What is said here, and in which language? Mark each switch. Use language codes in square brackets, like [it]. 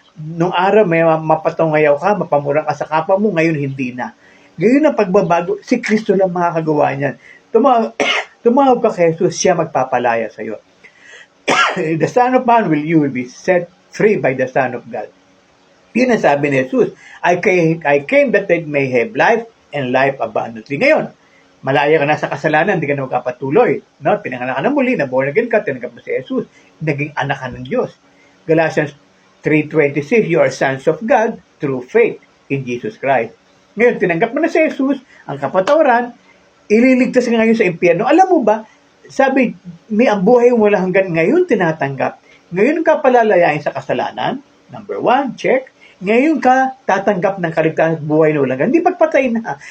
[tl] Nung araw, may mapatungayaw ka, mapamurang ka sa kapwa mo, ngayon hindi na. Ngayon ang pagbabago, si Kristo lang makakagawa niyan. Tumawag ka kay Jesus, siya magpapalaya sa iyo. [en] The Son of Man you will be set free by the Son of God. [tl] Yun ang sabi ni Jesus, [en] I came that they may have life and life abundantly. [tl] Ngayon, malaya ka na sa kasalanan, hindi ka na magkapatuloy. No? Pinanganak ka na muli, na born again ka, tinanggap mo si Jesus, naging anak ka ng Diyos. [en] Galatians 3:26, you are sons of God through faith in Jesus Christ. [tl] Ngayon, tinanggap mo na si Jesus, ang kapatawaran, ililigtas ka ngayon sa impyerno. Alam mo ba, sabi, may ang buhay wala hanggan ngayon tinatanggap. Ngayon ka palalayain sa kasalanan, [en] number 1, check. [tl] Ngayon ka tatanggap ng kaligtasan buhay na walang hanggan. Hindi pagpatay na.